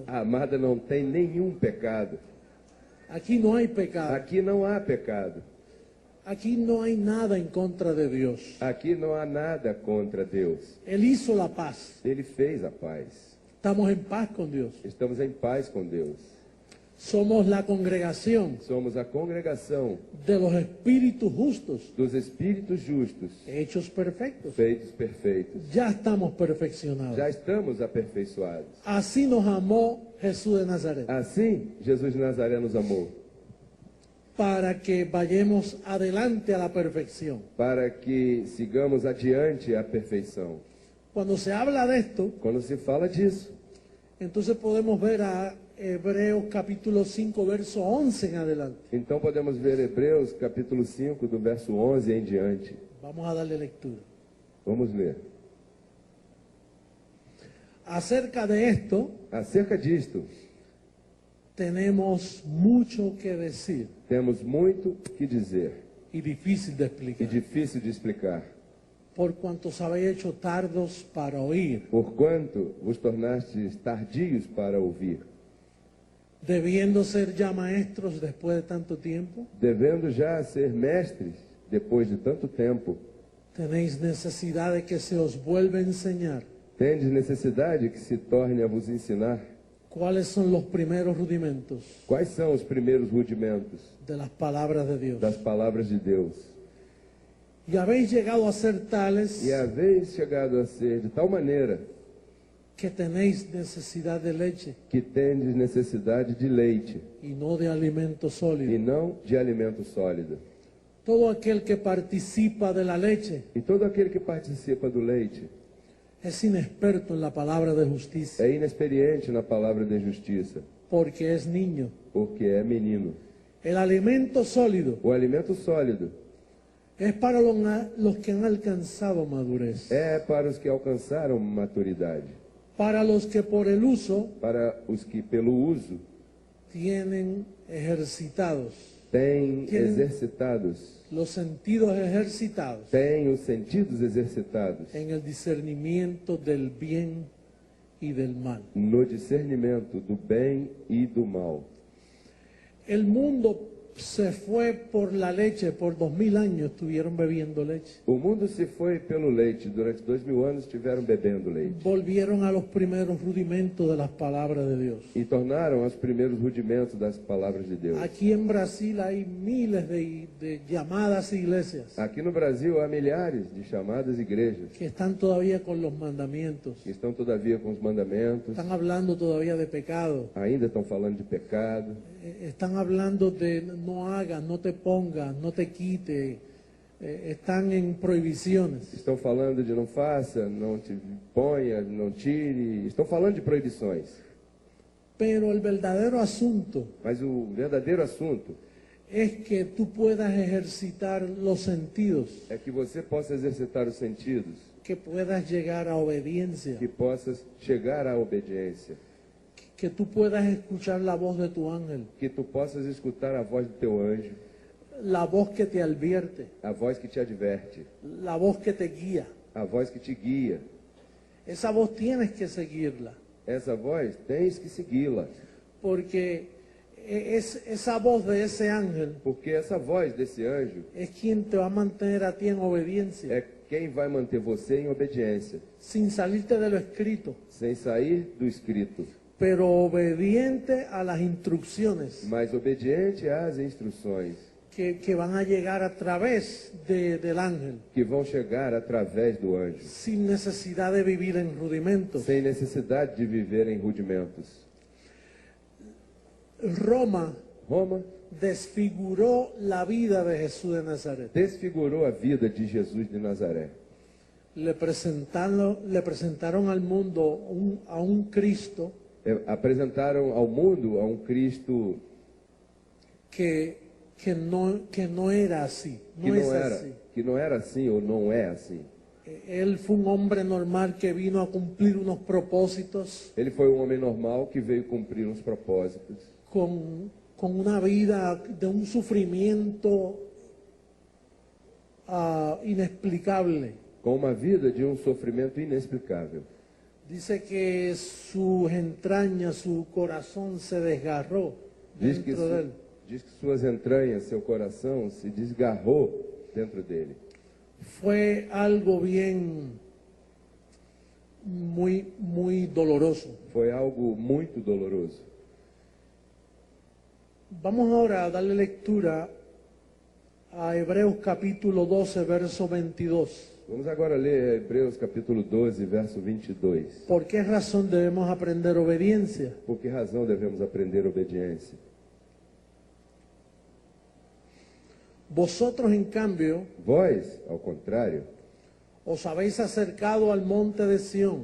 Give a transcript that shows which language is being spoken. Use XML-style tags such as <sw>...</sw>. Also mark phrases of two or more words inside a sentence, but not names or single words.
<pt>A amada não tem nenhum pecado.</pt> <es>Aquí no hay pecado.</es> <pt>Aqui não há pecado.</pt> <es>Aquí no hay nada en contra de Dios.</es> <pt>Aqui não há nada contra Deus.</pt> <es>Él hizo la paz.</es> <pt>Ele fez a paz.</pt> <es>Estamos en paz con Dios.</es> <pt>Estamos em paz com Deus.</pt> <es>Somos la congregación</es> <pt>Somos a congregação</pt> <es>de los espíritus justos,</es> <pt>dos espíritos justos,</pt> <es>hechos perfectos.</es> <pt>feitos perfeitos.</pt> <es>Ya estamos perfeccionados.</es> <pt>Já estamos aperfeiçoados.</pt> <es>Así nos amó Jesús de Nazaret,</es> <pt>Assim, Jesus de Nazaré nos amou,</pt> <es>para que vayamos adelante a la perfección.</es> <pt>para que sigamos adiante à perfeição.</pt> <es>Cuando se habla de esto,</es> <pt>Quando se fala disso,</pt> <es>entonces podemos ver a Hebreos capítulo 5, verso 11 en adelante.</es> <pt>então podemos ver Hebreus capítulo 5, do verso 11 em diante.</pt> <es>Vamos a darle lectura.</es> <pt>Vamos ler.</pt> <es>Acerca de esto,</es> <pt>Acerca disto,</pt> <es>tenemos mucho que decir</es> <pt>temos muito que dizer</pt> <es>y difícil de</es> <pt>e</pt> <es>explicar,</es> <pt>difícil de explicar.</pt> <es>por cuanto os habéis hecho tardos para oír,</es> <pt>Porquanto vos tornastes tardios para ouvir,</pt> <es>debiendo ser ya maestros después de tanto tiempo.</es> <pt>devendo já ser mestres depois de tanto tempo.</pt> <es>Tenéis necesidad de que se os vuelva a enseñar</es> <pt>Tendes necessidade que se torne a vos ensinar</pt> <es>cuáles son los primeros rudimentos</es> <pt>quais são os primeiros rudimentos</pt> <es>de las palabras de Dios.</es> <pt>das palavras de Deus.</pt> <es>Y habéis llegado a ser tales</es> <pt>E haveis chegado a ser de tal maneira</pt> <es>que tenéis necesidad de leche</es> <pt>que tendes necessidade de leite</pt> <es>y no de alimento</es> <pt>e</pt> <es>sólido.</es> <pt>não de alimento sólido.</pt> <es>Todo aquel que participa de la leche</es> <pt>E todo aquele que participa do leite</pt> <es>es inexperto en la palabra de justicia,</es> <pt>é inexperiente na palavra de justiça,</pt> <es>porque es niño.</es> <pt>porque é menino.</pt> <es>El alimento sólido</es> <pt>O alimento sólido</pt> <es>es para los que han alcanzado madurez,</es> <pt>é para os que alcançaram maturidade,</pt> <es>para los que por el uso</es> <pt>para os que pelo uso</pt> <es>tienen ejercitados,</es> <pt>têm</pt> <es>Tienen-</es> <pt>exercitados,</pt> <es>los sentidos ejercitados</es> <pt>têm os sentidos exercitados</pt> <es>en el discernimiento del bien y del mal.</es> <pt>no discernimento do bem e do mal.</pt> <es>El mundo se fue por la leche, por 2000 años estuvieron bebiendo leche.</es> <pt>O mundo se foi pelo leite, durante 2000 anos estiveram bebendo leite</pt> <es>Volvieron a los primeros rudimentos de las palabras de Dios.</es> <pt>e tornaram os primeiros rudimentos das palavras de Deus.</pt> <es>Aquí en Brasil hay miles de llamadas iglesias</es> <pt>Aqui no Brasil há milhares de chamadas igrejas</pt> <es>que están todavía con los mandamientos,</es> <pt>que estão todavia com os mandamentos,</pt> <es>están hablando todavía de pecado,</es> <pt>ainda estão falando de pecado,</pt> <es>están hablando de no hagas, no te pongas, no te quite, están en prohibiciones.</es> <pt>estão falando de não faça, não te ponha, não tire, estão falando de proibições.</pt> <es>Pero el verdadero asunto</es> <pt>Mas o verdadeiro assunto</pt> <es>es que tú puedas ejercitar los sentidos,</es> <pt>é que você possa exercitar os sentidos,</pt> <es>que puedas llegar a obediencia,</es> <pt>que possas chegar à obediência,</pt> <es>que tú puedas escuchar la voz de tu ángel,</es> <pt>que tu possas escutar a voz do teu anjo,</pt> <es>la voz que te advierte,</es> <pt>a voz que te adverte,</pt> <es>la voz que te guía.</es> <pt>a voz que te guia.</pt> <es>Esa voz tienes que seguirla,</es> <pt>Essa voz tens que segui-la,</pt> <es>porque esa voz de ese ángel</es> <pt>porque essa voz desse anjo</pt> <es>es quien te va a mantener a ti en obediencia,</es> <pt>é quem vai manter você em obediência,</pt> <es>sin salirte de lo escrito,</es> <pt>sem sair do escrito,</pt> <es>pero obediente a las instrucciones</es> <pt>mas obediente às instruções</pt> <es>que van a llegar a través del ángel,</es> <pt>que vão chegar através do anjo,</pt> <es>sin necesidad de vivir en rudimentos.</es> <pt>sem necessidade de viver em rudimentos.</pt> <es>Roma</es> <pt>Roma</pt> <es>desfiguró la vida de Jesús de Nazaret.</es> <pt>desfigurou a vida de Jesus de Nazaré.</pt> <es>Le presentaron al mundo a un Cristo</es> <pt>Apresentaram ao mundo a um Cristo</pt> <es>que no era así, no es así.</es> <pt>que não era assim ou não é assim.</pt> <es>Él fue un hombre normal que vino a cumplir unos propósitos</es> <pt>Ele foi um homem normal que veio cumprir uns propósitos,</pt> <es>con una vida de un sufrimiento inexplicable.</es> <pt>com uma vida de um sofrimento inexplicável.</pt> <es>Dice que sus entrañas, su corazón se desgarró</es> <pt>Diz que,</pt> <es>dentro de él.</es> <pt>diz que suas entranhas, seu coração se desgarrou dentro dele.</pt> <es>Fue algo bien, muy doloroso.</es> <pt>Foi algo muito doloroso.</pt> <es>Vamos ahora a darle lectura a Hebreos capítulo 12, verso 22.</es> <pt>Vamos agora ler Hebreus capítulo 12, verso 22.</pt> <es>¿Por qué razón debemos aprender obediencia?</es> <pt>Por que razão devemos aprender obediência?</pt> <es>Vosotros, en cambio,</es> <pt>Vós, ao contrário,</pt> <es>os habéis acercado al monte de Sión,</es>